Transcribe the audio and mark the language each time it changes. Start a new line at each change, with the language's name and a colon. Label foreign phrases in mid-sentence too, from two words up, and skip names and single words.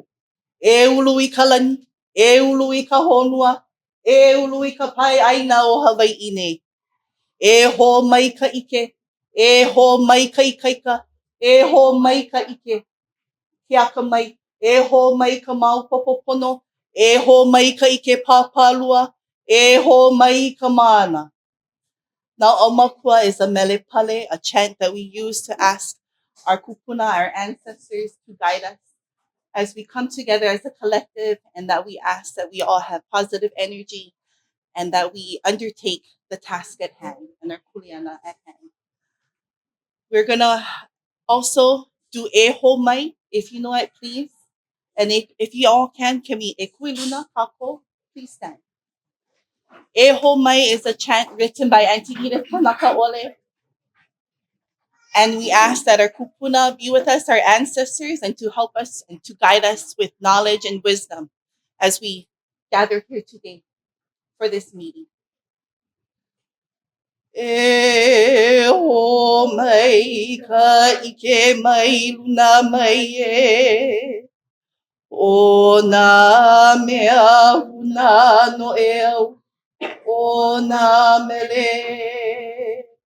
Hawaiian: E ulu i ka lani, e ulu i ka honua, e ulu i ka pai aina o Hawai'i nei. E ho mai ka ike, e ho mai ka ikaika, e ho mai ka ike. Hiaka mai, e ho mai ka maopopo pono, e ho mai ka ike pāpālua, e ho mai ka mana.
English: Now, Omakua is a
Hawaiian: mele pale,
English: a chant that we use to ask our kupuna, our ancestors, to guide us as we come together as a collective, and that we ask that we all have positive energy and that we undertake the task at hand and our kuleana at hand. We're going to also do
Hawaiian: e ho mai,
English: if you know it, please. And if you all can we
Hawaiian: e kuiluna kako,
English: please stand. E ho mai is a chant written by Auntie Edith Kanakaole. And we ask that our kupuna be with us, our ancestors, and to help us and to guide us with knowledge and wisdom as we gather here today for this meeting.
Hawaiian: E ho mai ka ike mai luna mai e. O nā mea huna no e au. O nā mele.